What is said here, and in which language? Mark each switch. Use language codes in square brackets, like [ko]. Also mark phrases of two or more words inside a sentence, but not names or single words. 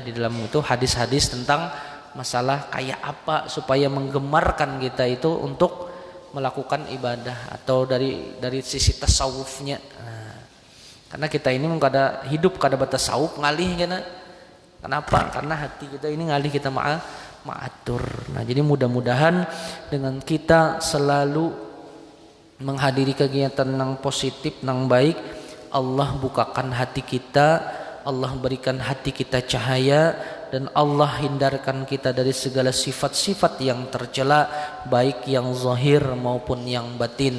[id] Di dalam itu hadis-hadis tentang masalah kayak apa supaya menggemarkan kita itu untuk melakukan ibadah atau dari sisi tasawufnya. [bjn] Nah, karena kita ini kada hidup kada batasawuf ngalih kana. [id] Kenapa? [bjn] Karena hati kita ini ngalih kita ma'atur. [id] Nah, jadi mudah-mudahan dengan kita selalu menghadiri kegiatan yang positif, yang baik, Allah bukakan hati kita, Allah berikan hati kita cahaya, dan Allah hindarkan kita dari segala sifat-sifat yang tercela, baik yang zahir maupun yang batin.